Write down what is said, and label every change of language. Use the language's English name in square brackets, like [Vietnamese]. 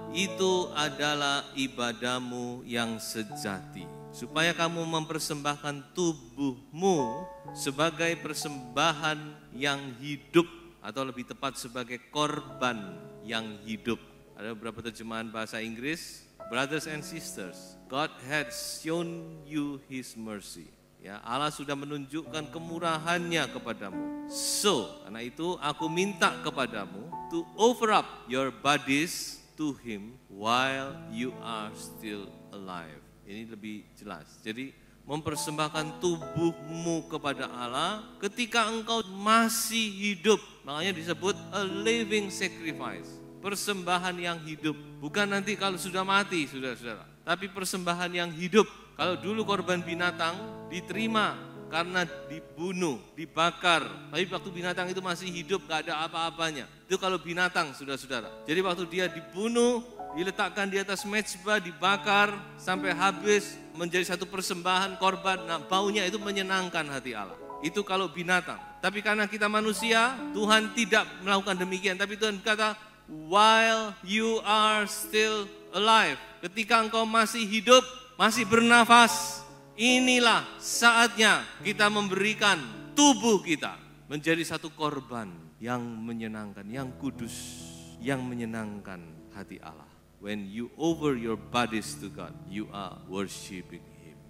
[Indonesian] Itu adalah ibadahmu yang sejati. Supaya kamu mempersembahkan tubuhmu sebagai persembahan yang hidup, atau lebih tepat sebagai korban yang hidup. Ada beberapa terjemahan bahasa Inggris. [English] Brothers and sisters, God had shown you His mercy. [Indonesian] Ya, Allah sudah menunjukkan kemurahannya kepadamu. [English] So, [Indonesian] karena itu aku minta kepadamu [English] to offer up your bodies to Him while you are still alive. [Indonesian] Ini lebih jelas. Jadi mempersembahkan tubuhmu kepada Allah ketika engkau masih hidup. Makanya disebut [English] a living sacrifice. [Indonesian] Persembahan yang hidup. Bukan nanti kalau sudah mati, saudara-saudara. Tapi persembahan yang hidup. Kalau dulu korban binatang diterima karena dibunuh, dibakar. Tapi waktu binatang itu masih hidup, gak ada apa-apanya. Itu kalau binatang, saudara-saudara. Jadi waktu dia dibunuh, diletakkan di atas mezbah, dibakar sampai habis, menjadi satu persembahan korban. Nah, baunya itu menyenangkan hati Allah. Itu kalau binatang. Tapi karena kita manusia, Tuhan tidak melakukan demikian. Tapi Tuhan berkata, [English] while you are still alive. [Indonesian] Ketika engkau masih hidup, masih bernafas, inilah saatnya kita memberikan tubuh kita menjadi satu korban yang menyenangkan, yang kudus, yang menyenangkan hati Allah. [English] When you offer your bodies to God, you are worshiping Him.